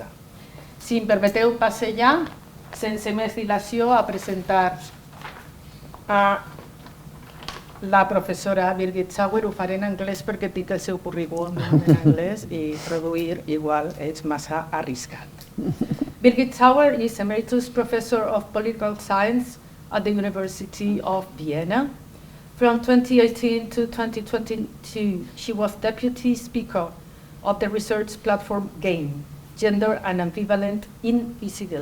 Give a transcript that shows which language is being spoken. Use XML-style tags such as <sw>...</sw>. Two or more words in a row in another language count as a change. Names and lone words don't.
<ca>Si em permeteu, passe ja, sense més dilació, a presentar a la professora Birgit Sauer. Ho faré en anglès perquè tinc el seu currículum en anglès i traduir igual és massa arriscat.</ca> <en>Birgit Sauer is Emeritus Professor of Political Science at the University of Vienna. From 2018 to 2022, she was Deputy Speaker of the research platform GAME, Gender and Ambivalent Invisibilities.</en>